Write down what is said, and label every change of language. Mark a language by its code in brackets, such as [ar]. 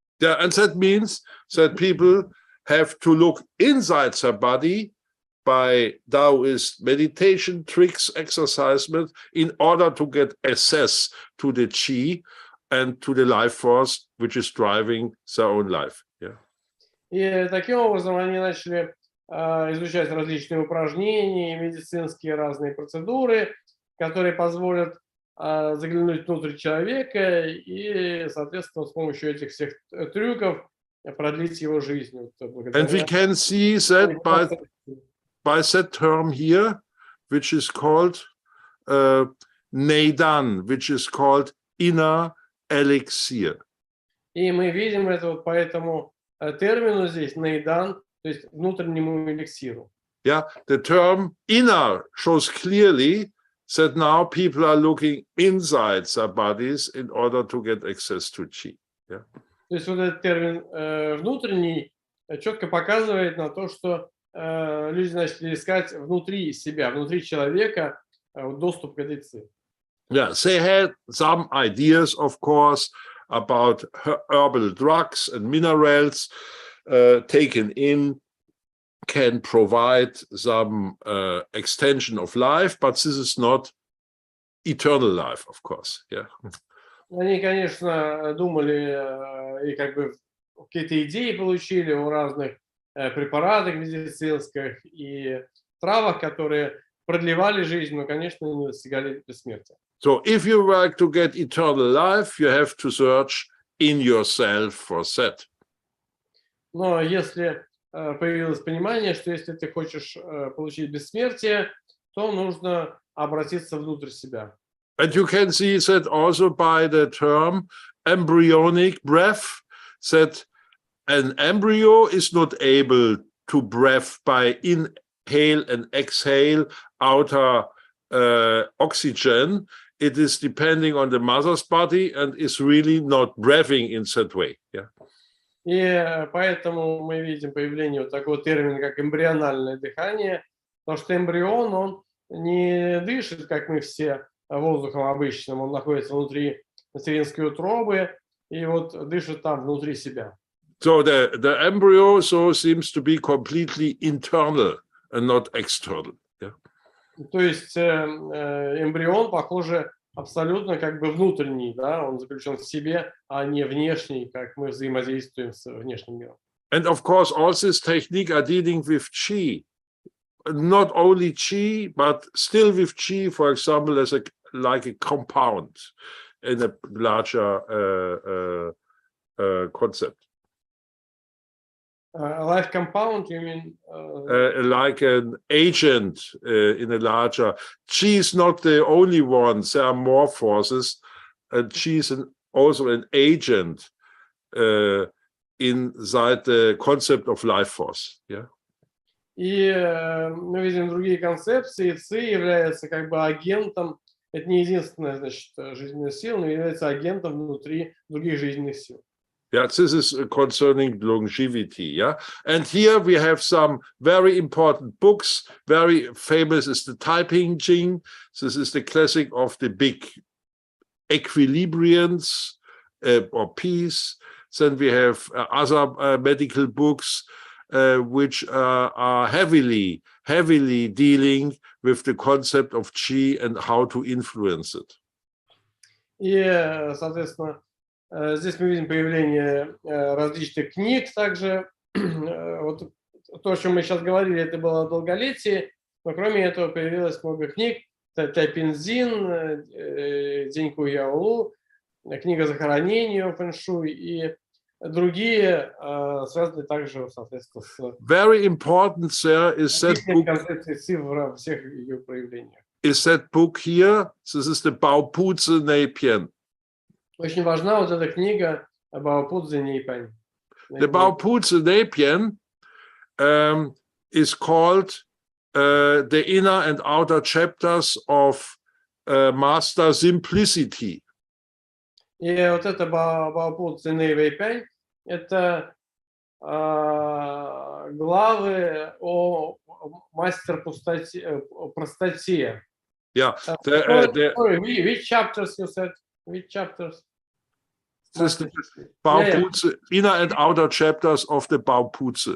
[en] Yeah, and that means that people have to look inside their body by Taoist meditation, tricks, exercises, in order to get access to the Qi and to the life force which is driving their own life. Yeah. [ru] И таким образом они начали изучать различные упражнения, медицинские разные процедуры, которые позволят заглянуть внутрь человека и, соответственно, с помощью этих всех трюков продлить его жизнь. [en] And we can see that by that term here, which is called Neidan, which is called inner elixir. [ru] И мы видим это вот по этому термину здесь, Нейдан, то есть внутреннему эликсиру. [en] Yeah, the term inner shows clearly that now people are looking inside their bodies in order to get access to Qi. Yeah. [ru] То есть вот этот термин внутренний четко показывает на то, что люди начали искать внутри себя, внутри человека доступ к этой ци. [en] Yeah, they had some ideas, of course, about herbal drugs and minerals taken in can provide some extension of life, but this is not eternal life, of course. Yeah. [ru] Они, конечно, думали и как бы какие-то идеи получили о разных препаратах медицинских и травах, которые продлевали жизнь, но, конечно, не достигали бессмертия. [en] So if you like to get eternal life, you have to search in yourself for that. [ru] Но если появилось понимание, что если ты хочешь получить бессмертие, то нужно обратиться внутрь себя. [en] And you can see that also by the term embryonic breath, that an embryo is not able to breathe by inhale and exhale outer oxygen. It is depending on the mother's body and is really not breathing in that way. Yeah. [ru] И поэтому мы видим появление вот такого термина, как эмбриональное дыхание, потому что эмбрион, он не дышит, как мы все, воздухом обычным, он находится внутри материнской утробы и вот дышит там внутри себя. [en] So the embryo seems to be completely internal and not external. Yeah. [ru] То есть эмбрион, похоже, абсолютно как бы внутренний, да, он заключен в себе, а не внешний, как мы взаимодействуем с внешним миром. [en] And of course, all these techniques are dealing with Qi. Not only Qi, but still with Qi, for example, as like a compound in a larger concept. Life compound, you mean? Like an agent in a larger. Qi is not the only one. There are more forces. And Qi is also an agent inside the concept of life force. Yeah. [ru] И мы видим другие концепции. Ци является как бы агентом. Это не единственная, значит, жизненная сила, но является агентом внутри других жизненных сил. [en] Yeah, this is concerning longevity. Yeah, and here we have some very important books. Very famous is the Taiping Jing. This is the classic of the big equilibriums or peace. Then we have other medical books. which are heavily dealing with the concept of Qi and how to influence it. [ru] И, соответственно, здесь мы видим появление различных книг. Также вот то, о чем мы сейчас говорили, это было долголетие, но кроме этого появилось много книг. И-Цзин, Деньку Яолу, книга захоронения Фэн-шуй и другие, связанные также, соответственно, с [en] Very important, sir, is that book. [ru] концепцией Ци во всех ее проявлениях. [en] Is that book here? This is the ба-цзы. [ru] Очень важна вот эта книга ба-цзы Нейпянь. [en] The ба-цзы is called the inner and outer chapters of Master Simplicity. [ru] И вот это ба-цзы Нейпянь – это главы о мастер простоте. [en] Yeah. Which chapters you said? Which chapters? This is the inner and outer chapters of the ба-цзы.